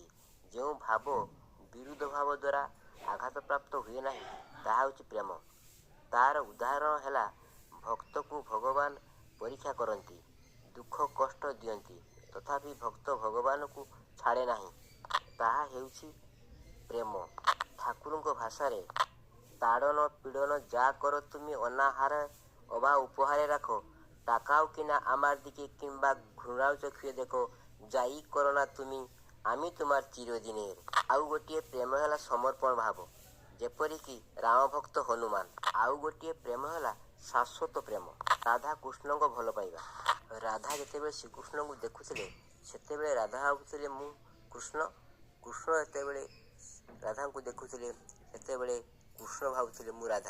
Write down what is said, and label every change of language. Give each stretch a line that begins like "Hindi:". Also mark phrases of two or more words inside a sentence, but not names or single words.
Odia: ଯେଉଁ ଭାବ ବିରୁଦ୍ଧ ଭାବ ଦ୍ୱାରା ଆଘାତପ୍ରାପ୍ତ ହୁଏ ନାହିଁ ତାହା ହେଉଛି ପ୍ରେମ। ତା'ର ଉଦାହରଣ ହେଲା, ଭକ୍ତକୁ ଭଗବାନ ପରୀକ୍ଷା କରନ୍ତି, ଦୁଃଖ କଷ୍ଟ ଦିଅନ୍ତି, ତଥାପି ଭକ୍ତ ଭଗବାନଙ୍କୁ ଛାଡ଼େ ନାହିଁ। ତାହା ହେଉଛି ପ୍ରେମ। ଠାକୁରଙ୍କ ଭାଷାରେ
Bangla: ତାଡ଼ନ পীড়ন যা করো তুমি অনাহারে অবা উপহারে রাখো, তাকাও কিনা আমার দিকে কিংবা ঘৃণার চক্ষুরে দেখো, যাই করো না তুমি আমি তোমার চিরদিনের।
Odia: ଆଉ ଗୋଟିଏ ପ୍ରେମ ହେଲା ସମର୍ପଣ ଭାବ, ଯେପରିକି ରାମ ଭକ୍ତ ହନୁମାନ। ଆଉ ଗୋଟିଏ ପ୍ରେମ ହେଲା ଶାଶ୍ୱତ ପ୍ରେମ, ରାଧା କୃଷ୍ଣଙ୍କ ଭଲ ପାଇବା। ରାଧା ଯେତେବେଳେ ଶ୍ରୀକୃଷ୍ଣଙ୍କୁ ଦେଖୁଥିଲେ ସେତେବେଳେ ରାଧା ଭାବୁଥିଲେ ମୁଁ କୃଷ୍ଣ। କୃଷ୍ଣ ଯେତେବେଳେ ରାଧାଙ୍କୁ ଦେଖୁଥିଲେ ସେତେବେଳେ କୃଷ୍ଣ ଭାବୁଥିଲେ ମୁଁ ରାଧା।